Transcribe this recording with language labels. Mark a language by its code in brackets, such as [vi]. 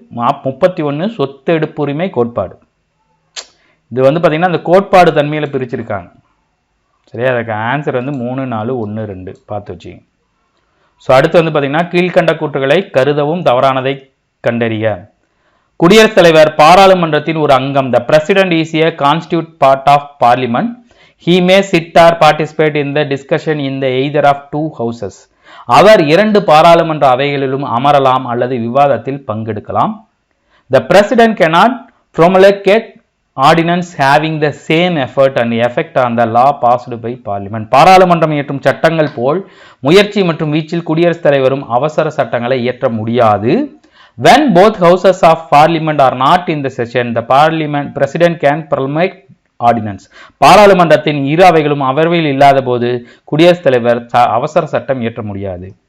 [ta] 31 சொத்து எடுப்புரிமை கோட்பாடு. இது வந்து பார்த்தீங்கன்னா இந்த கோட்பாடு தன்மையில் பிரிச்சிருக்காங்க சரியா. அதுக்கு ஆன்சர் வந்து 3 4 1 2 பார்த்து வச்சுக்கோங்க. ஸோ அடுத்து வந்து பார்த்தீங்கன்னா கீழ்கண்ட கூற்றுகளை கருதவும் தவறானதை கண்டறிய. குடியரசுத் தலைவர் பாராளுமன்றத்தின் ஒரு அங்கம். [en] The president is a constitute part of parliament. He may sit or participate in the discussion in the either of two houses. [ta] அவர் 2 பாராளுமன்ற அவைகளிலும் அமரலாம் அல்லது விவாதத்தில் பங்கெடுக்கலாம். [en] The president cannot promulgate ordinance having the same effort and effect on the law passed by parliament. [ta] பாராளுமன்றம் இயற்றும் சட்டங்கள் போல் முயற்சி மற்றும் வீச்சில் குடியரசுத் தலைவரும் அவசர சட்டங்களை இயற்ற முடியாது. [en] When both houses of parliament are not in the session, the parliament president can promulgate ordinance. [ta] பாராளுமன்றத்தின் இரு அவைகளும் அமர்வில் இல்லாத போது குடியரசுத் தலைவர் அவசர சட்டம் இயற்ற முடியாது.